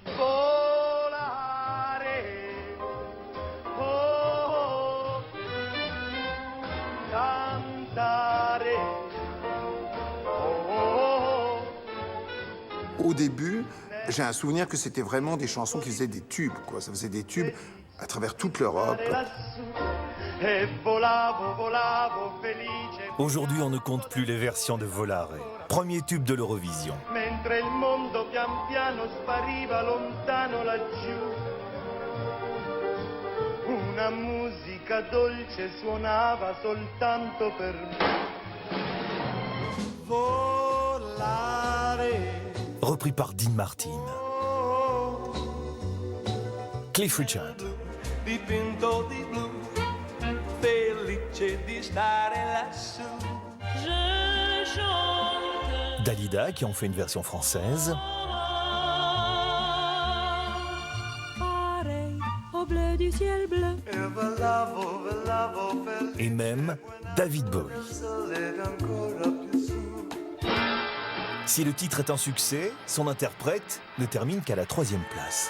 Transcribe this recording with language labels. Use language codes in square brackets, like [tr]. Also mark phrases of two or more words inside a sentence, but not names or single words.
[fr] Au début, j'ai un souvenir que c'était vraiment des chansons qui faisaient des tubes, quoi. Ça faisait des tubes à travers toute l'Europe. Aujourd'hui, on ne compte plus les versions de Volare, premier tube de l'Eurovision. [it] Mentre il mondo pian piano spariva lontano laggiù, una musica dolce suonava soltanto per me. Volare. [fr] Repris par Dean Martin. Cliff Richard. [it] Dipinto di blu, felice di stare lassù. [fr] Je chante. Dalida qui en fait une version française. Pareil au bleu du ciel bleu. Et même David Bowie. Si le titre est un succès, son interprète ne termine qu'à la 3e place.